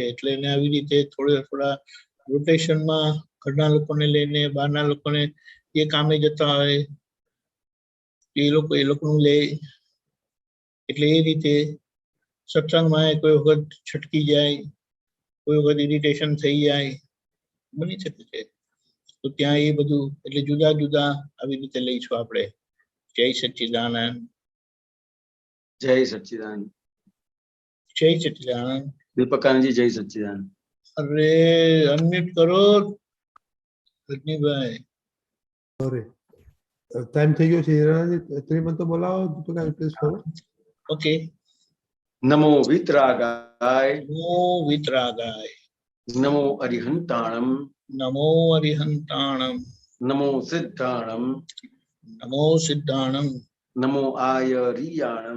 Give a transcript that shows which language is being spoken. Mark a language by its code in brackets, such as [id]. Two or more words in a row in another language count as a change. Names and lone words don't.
[gu] એટલે એને આવી રીતે થોડા રોટેશનમાં ઘરના લોકોને લઈને, બહારના લોકોને જે કામે જતા હોય એ લોકોનું લે, એટલે એ રીતે સત્સંગમાં કોઈ વખત છટકી જાય, કોઈ વખત ઇરિટેશન થઈ જાય, બની શકે છે. તો ત્યાં એ બધું એટલે જુદા જુદા આવી રીતે લઈશું આપણે. [hi] जय सच्चिदानंद, जय सच्चिदानंद, जय सच्चिदानंद। दीपकानंद जी जय सच्चिदानंद। अरे अनम्यूट करो रजनी भाई। [gu] सॉरी, टाइम થઈ ગયો છે હીરાજી, ત્રિમંત્ર બોલાવો દીપકાનંદ [en] please follow. [gu] ओके। [pra] नमो वितरागाय, नमो वितरागाय, नमो अरिहंताणम, नमो अरिहंताणम, नमो सिद्धाणम, नमो सिद्धाणम, नमो आयरियाणम,